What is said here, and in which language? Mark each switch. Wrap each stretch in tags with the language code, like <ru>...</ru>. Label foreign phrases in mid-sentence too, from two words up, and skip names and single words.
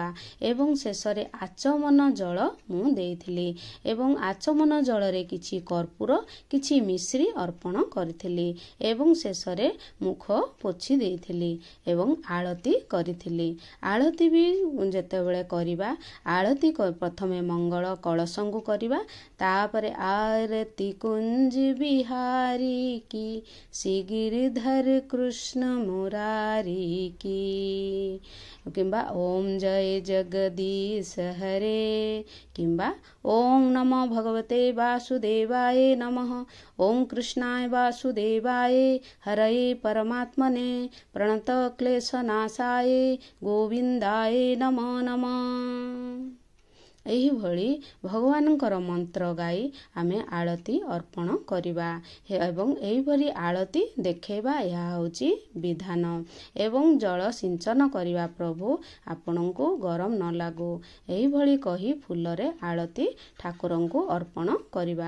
<or>ଏବଂ ଶେଷରେ ଆଚମନ ଜଳ ମୁଁ ଦେଇଥିଲି ଏବଂ ଆଚମନ ଜଳରେ କିଛି କର୍ପୂର କିଛି ମିଶ୍ରି ଅର୍ପଣ କରିଥିଲି ଏବଂ ଶେଷରେ ମୁଖ ପୋଛି ଦେଇଥିଲି ଏବଂ ଆଳତି କରିଥିଲି। ଆଳତି ବି ଯେତେବେଳେ କରିବା, ଆଳତି ପ୍ରଥମେ ମଙ୍ଗଳ କଳସଙ୍କୁ କରିବା, ତାପରେ ଆରତି କୁଞ୍ଜ ବିହାରୀ</or> <hi>की श्री गिरिधर कृष्ण मुरारी की</hi> <sa>किंबा</sa> <hi>ओम जय जगदीश हरे</hi> <sa>किंबा ओम नमो भगवते वासुदेवाय नमः ओम कृष्णाय वासुदेवाय हरये परमात्मने प्रणत क्लेशनाशाय गोविंदाय नमो नमः।</sa> <or>ଏହିଭଳି ଭଗବାନଙ୍କର ମନ୍ତ୍ର ଗାଇ ଆମେ ଆଳତି ଅର୍ପଣ କରିବା ଏବଂ ଏହିଭଳି ଆଳତି ଦେଖେଇବା, ଏହା ହେଉଛି ବିଧାନ। ଏବଂ ଜଳ ସିଞ୍ଚନ କରିବା, ପ୍ରଭୁ ଆପଣଙ୍କୁ ଗରମ ନ ଲାଗୁ, ଏହିଭଳି କହି ଫୁଲରେ ଆଳତି ଠାକୁରଙ୍କୁ ଅର୍ପଣ କରିବା।</or>